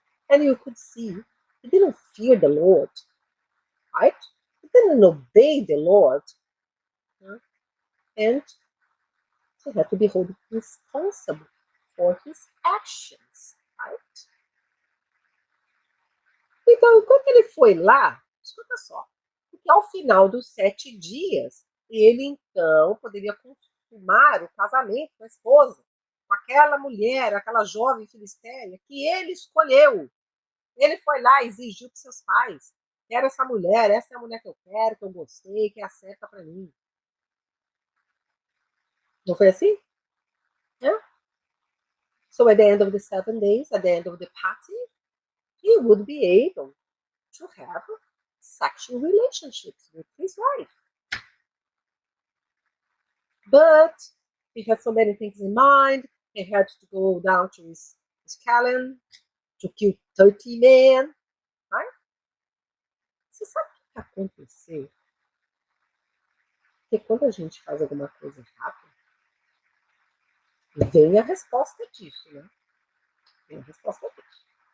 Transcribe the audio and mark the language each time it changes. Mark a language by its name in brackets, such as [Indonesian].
[English] And you could see he didn't fear the Lord, right? He didn't obey the Lord. Huh? And he had to be held responsible for his actions, right? [Portuguese] Então, enquanto ele foi lá, escuta só, porque ao final dos 7 dias, ele então poderia consumar o casamento com a esposa, com aquela mulher, aquela jovem filisteia que ele escolheu. Ele foi lá e exigiu para seus pais: quero essa mulher, essa é a mulher que eu quero, que eu gostei, que é a certa para mim. Não foi assim? Yeah. [English] So at the end of the 7 days, at the end of the party, he would be able to have sexual relationships with his wife. But he had so many things in mind. He had to go down to his cabin to kill 30 men. Right? [Portuguese] Você sabe o que aconteceu? Porque quando a gente faz alguma coisa errada, vem a resposta disso, né? Vem a resposta disso.